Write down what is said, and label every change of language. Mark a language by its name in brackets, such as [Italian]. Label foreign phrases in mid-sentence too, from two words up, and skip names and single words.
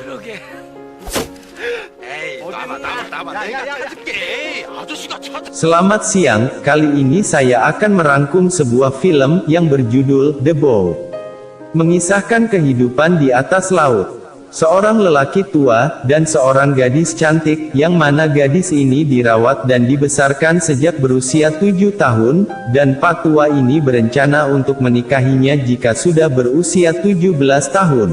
[Korean] 그러게. 에이, 나봐. 내가 해줄게. 아저씨가 찾아. [Indonesian] Selamat siang, kali ini saya akan merangkum sebuah film yang berjudul The Bow. Mengisahkan kehidupan di atas laut. Seorang lelaki tua, dan seorang gadis cantik, yang mana gadis ini dirawat dan dibesarkan sejak berusia 7 tahun, dan pak tua ini berencana untuk menikahinya jika sudah berusia 17 tahun.